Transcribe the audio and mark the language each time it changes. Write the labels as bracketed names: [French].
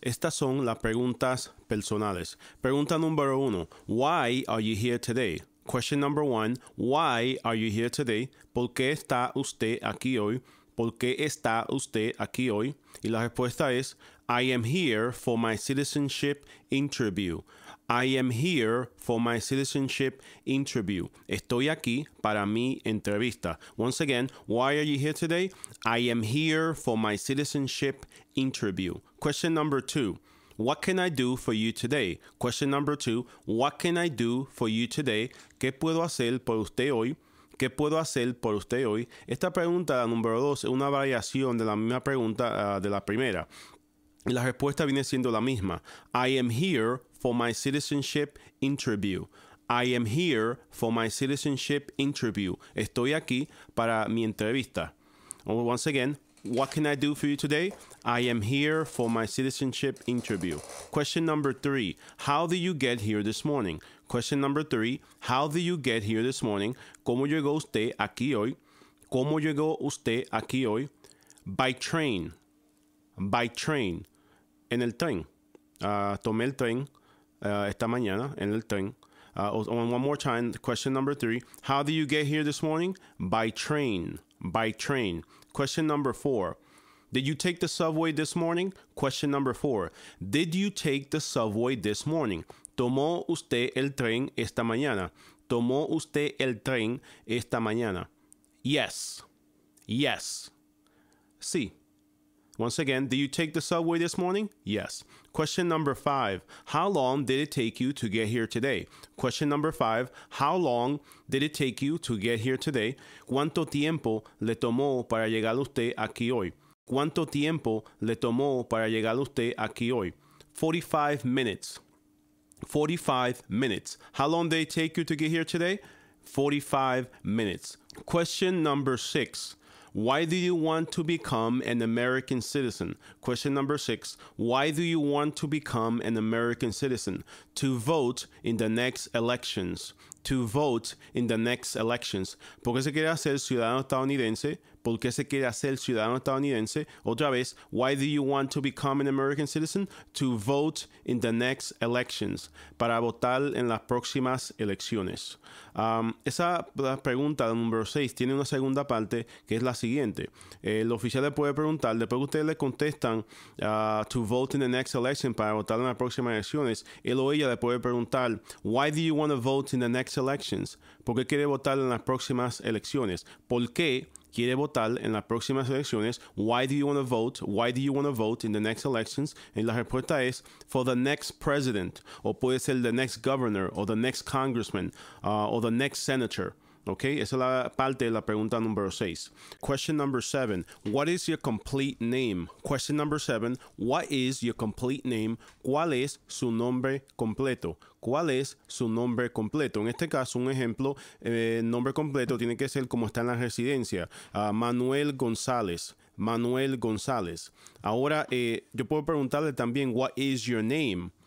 [Spanish] Estas son las preguntas personales. [English] Pregunta número 1. Why are you here today? Question number 1. Why are you here today? [Spanish] ¿Por qué está usted aquí hoy? ¿Por qué está usted aquí hoy? Y la respuesta es, [English] I am here for my citizenship interview. I am here for my citizenship interview. [Spanish] Estoy aquí para mi entrevista. [English] Once again, why are you here today? I am here for my citizenship interview. Question number 2. What can I do for you today? Question number 2. What can I do for you today? [Spanish] ¿Qué puedo hacer por usted hoy? ¿Qué puedo hacer por usted hoy? Esta pregunta, la número 2, es una variación de la misma pregunta de la primera. Y la respuesta viene siendo la misma. [English] I am here for my citizenship interview. I am here for my citizenship interview. [Spanish] Estoy aquí para mi entrevista. [English] Once again, what can I do for you today? I am here for my citizenship interview. Question number 3. How did you get here this morning? Question number 3. How did you get here this morning? [Spanish] ¿Cómo llegó usted aquí hoy? ¿Cómo llegó usted aquí hoy? [English] By train. By train. [Spanish] En el tren. Tomé el tren esta mañana en el tren. [English] One more time, question number 3. How did you get here this morning? By train. By train. Question number 4. Did you take the subway this morning? Question number 4. Did you take the subway this morning? [Spanish] ¿Tomó usted el tren esta mañana? ¿Tomó usted el tren esta mañana? [English] Yes. Yes. [Spanish] Sí. [English] Once again, did you take the subway this morning? Yes. Question number 5. How long did it take you to get here today? Question number 5. How long did it take you to get here today? [Spanish] ¿Cuánto tiempo le tomó para llegar usted aquí hoy? ¿Cuánto tiempo le tomó para llegar usted aquí hoy? [English] 45 minutes. 45 minutes. How long did it take you to get here today? 45 minutes. Question number 6. Why do you want to become an American citizen? Question number 6. Why do you want to become an American citizen? To vote in the next elections. To vote in the next elections. [Spanish] ¿Por qué se quiere hacer ciudadano estadounidense? ¿Por qué se quiere hacer ciudadano estadounidense? Otra vez, [English] why do you want to become an American citizen? To vote in the next elections. [Spanish] Para votar en las próximas elecciones. Esa pregunta número 6 tiene una segunda parte que es la siguiente. El oficial le puede preguntar, después que ustedes le contestan [English] to vote in the next election, [Spanish] para votar en las próximas elecciones, él o ella le puede preguntar, [English] why do you want to vote in the next elections? [Spanish] ¿Por qué quiere votar en las próximas elecciones? ¿Por qué quiere votar en las próximas elecciones? [English] Why do you want to vote? Why do you want to vote in the next elections? [Spanish] Y la respuesta es [English] for the next president, o puede ser the next governor, o the next congressman, o the next senator. [Spanish] Okay, esa es la parte de la pregunta número 6. [English] Question number 7. What is your complete name? Question number 7. What is your complete name? [Spanish] ¿Cuál es su nombre completo? ¿Cuál es su nombre completo? En este caso, un ejemplo, nombre completo tiene que ser como está en la residencia. Manuel González. Manuel González. Ahora, yo puedo preguntarle también, [English] what is your name?